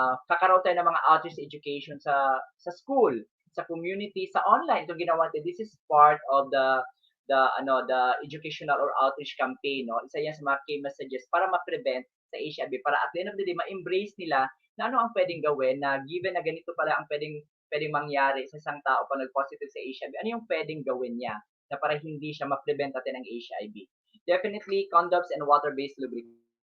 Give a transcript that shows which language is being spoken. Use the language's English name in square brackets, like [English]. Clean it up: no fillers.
[Filipino] Kakaroon tayo ng mga outreach education sa school, sa community, sa online. Ito ginawa natin. [English] This is part of the educational or outreach campaign, no? [Filipino] Isa yan sa mga key messages para ma-prevent sa HIV, para at the end of the day ma-embrace nila na ano ang pwedeng gawin, na given na ganito pala ang pwedeng mangyari sa isang tao pag nag-positive sa HIV, ano yung pwedeng gawin niya na para hindi siya ma-prevent natin ng HIV. [English] Definitely condoms and water-based lubricants.